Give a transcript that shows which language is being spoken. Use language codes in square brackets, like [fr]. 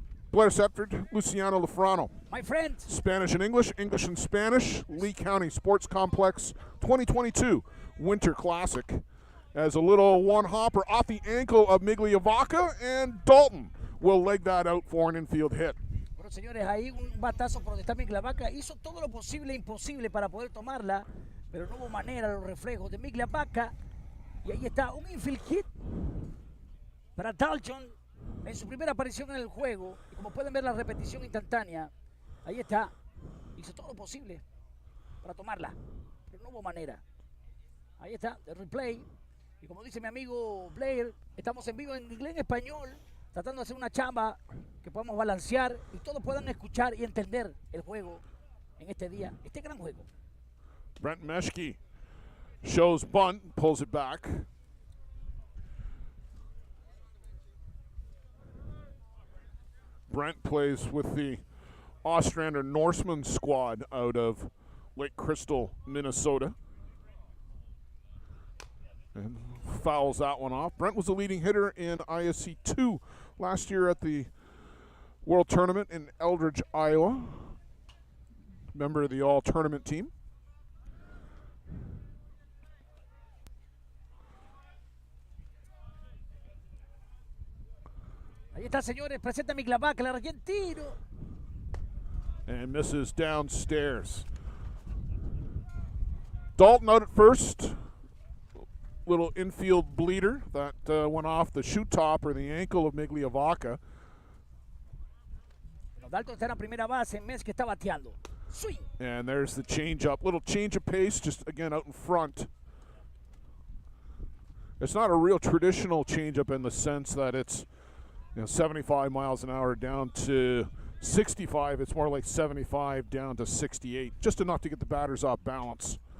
[en] Blair Sepford, Luciano Lafrano. My friend. Spanish and English, English and Spanish, Lee County Sports Complex 2022 Winter Classic. As a little one-hopper off the ankle of Migliavaca, and Dalton will leg that out for an infield hit. [es] Bueno, señores, ahí un batazo por donde está Migliavaca. Hizo todo lo posible e imposible para poder tomarla, pero no hubo manera, los reflejos de Migliavaca. Y ahí está un infield hit para Dalton. en su primera aparición en el juego. Y como pueden ver la repetición instantánea, ahí está. Hizo todo lo posible para tomarla, pero no hubo manera. Ahí está, el replay. Y como dice mi amigo Blair, estamos en vivo en inglés y en español, tratando de hacer una chamba que podamos balancear y todos puedan escuchar y entender el juego en este día, este gran juego. [en] Brent Meshke shows bunt, pulls it back. Brent plays with the Ostrander Norseman squad out of Lake Crystal, Minnesota. And fouls that one off. Brent was the leading hitter in ISC 2 last year at the World Tournament in Eldridge, Iowa. Member of the all-tournament team. [es] Ahí está, señores, presenta mi clavaca, el argentino. [en] And misses downstairs. Dalton out at first. Little infield bleeder that went off the shoe top or the ankle of Migliavaca. [es] Dalton está en la primera base, Mes que está bateando. [en] Swing. And there's the change up. Little change of pace, just again out in front. It's not a real traditional change up in the sense that it's 75 miles an hour down to 65. It's more like 75 down to 68. Just enough to get the batters off balance.